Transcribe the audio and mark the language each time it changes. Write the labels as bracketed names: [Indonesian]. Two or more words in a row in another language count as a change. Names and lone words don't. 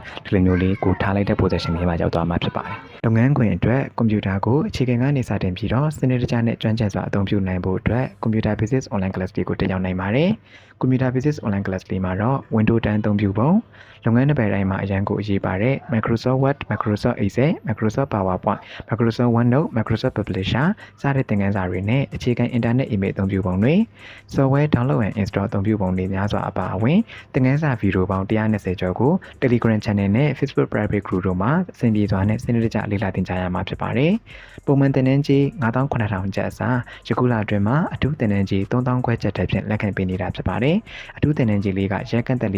[Burmese] ဒီလိုမျိုးလေးကိုထားလိုက်တဲ့ position လေးမှာရောက်သွားမှာဖြစ်ပါတယ်။လုပ်ငန်းခွင်အတွက်ကွန်ပျူတာကိုအခြေခံကနေစတင်ပြီးတော့စနစ်တကျနဲ့ကျွမ်းကျင်စွာအသုံးပြုနိုင်ဖို့အတွက် Computer Basics Online Class လေးကိုတက်ရောက်နိုင်ပါတယ်။ Computer Basics Online Class လေးမှာတော့ Windows 10 အသုံးပြုပုံလုပ်ငန်းတစ်ပတ်တိုင်းမှာအရန်ကိုအရေးပါတဲ့ Microsoft Word, Microsoft Excel, Microsoft PowerPoint, Microsoft OneNote, Microsoft Publisher စတဲ့သင်ခန်းစာတွေနဲ့အခြေခံ [English] Internet Email [Burmese] အသုံးပြုပုံတွေ [English] Software Download and Install [Burmese] အသုံးပြုပုံတွေများစွာအပါအဝင်သင်ခန်းစာဗီဒီယိုပေါင်း120ကျော်ကို Telegram Channel နဲ့ Facebook Private Group တို့မှာအဆင်ပြေစွာနဲ့စနစ်တ ကျလေ့လာသင်ကြားရမှာဖြစ်ပါတယ်။ပုံမှန်သင်တန်းကြီး 98,000 ကျပ်အစားယခုလအတွင်းမှာအထူးသင်တန်းကြီး 3,000 ကျပ်တက်ဖြင့်လက်ခံပေးနေတာဖြစ်ပါတယ်။အထူးသင်တန်းကြီးလေးကရက်ကန်တက်လေး